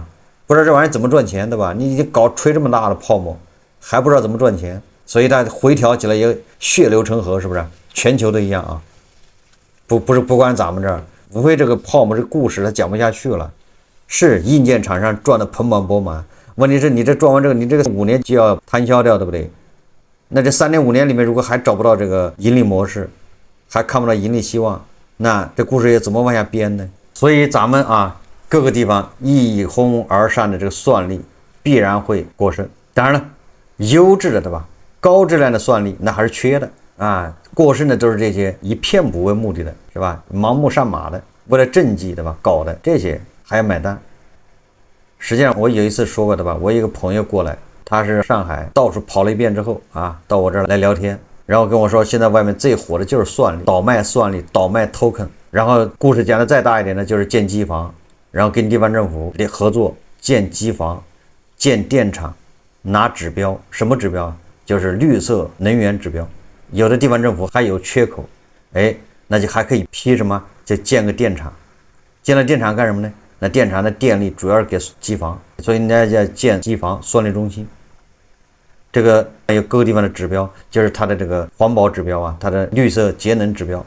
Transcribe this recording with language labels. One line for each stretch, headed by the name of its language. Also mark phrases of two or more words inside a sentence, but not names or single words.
Chinese: 不知道這玩意兒怎麼賺錢，對吧？你已經吹這麼大的泡沫，還不知道怎麼賺錢，所以它回調起來也血流成河，是不是？全球都一樣不光咱們這兒，无非這個泡沫這個故事它講不下去了。是硬件廠商賺得盆滿缽滿，問題是你這賺完這個，你這個5年就要攤銷掉，對不對？那這3年5年裡面，如果還找不到這個盈利模式，還看不到盈利希望，那這故事也怎麼往下編呢？所以咱们各個地方一哄而上的這個算力必然會過剩。當然了，優質的，對吧？高質量的算力那還是缺的過剩的都是這些以騙補為目的的，是吧？盲目上馬的，為了政績，對吧？搞的這些還要買單。實際上我有一次說過，對吧？我有一個朋友過來，他是上海到處跑了一遍之後到我這兒來聊天， 然後跟我說現在外面最火的就是算力，倒賣算力，倒賣 token。然後故事講的再大一點呢，就是建機房，然後跟地方政府合作建機房、建電廠，拿指標，什麼指標？就是綠色能源指標。有的地方政府還有缺口，哎，那就還可以批什麼？就建個電厂。建了電厂幹什麼呢？那電廠的電力主要是給機房，所以人家叫建機房算力中心。這個還有各個地方的指標，就是它的這個環保指標啊，它的綠色節能指標。